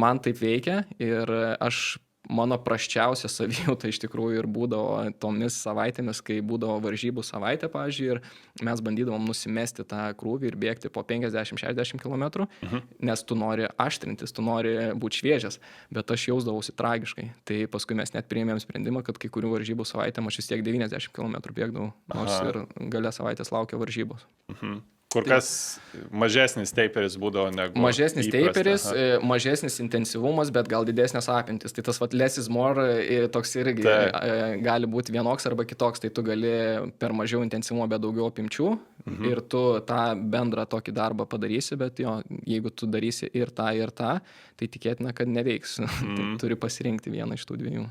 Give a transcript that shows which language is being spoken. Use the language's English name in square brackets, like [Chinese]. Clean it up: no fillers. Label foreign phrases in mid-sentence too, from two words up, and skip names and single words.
[Lithuanian] Bet man taip veikia ir aš mano prasčiausia savijauta iš tikrųjų ir būdavo tomis savaitėmis, kai būdavo varžybų savaitė, pavyzdžiui, ir mes bandydavom nusimesti tą krūvį ir bėgti po 50-60 km, nes tu nori aštrintis, tu nori būti šviežias, bet aš jausdavausi tragiškai. Tai paskui mes net priėmėm sprendimą, kad kai kurių varžybų savaitėm aš vis tiek 90 km bėgdavau, nors ir gale savaitės laukia varžybos. Kur kas mažesnis taperis būdavo negu mažesnis įprasta, taperis, mažesnis intensyvumas, bet gal didesnės apimtis. Tai tas [English] less is more [Lithuanian] toks irgi gali būti vienoks arba kitoks. Tai tu gali per mažiau intensyvumo, bet daugiau apimčių ir tu tą bendrą tokį darbą padarysi, bet jo, jeigu tu darysi ir tą, tai tikėtina, kad neveiks. Tai turi pasirinkti vieną iš tų dviejų.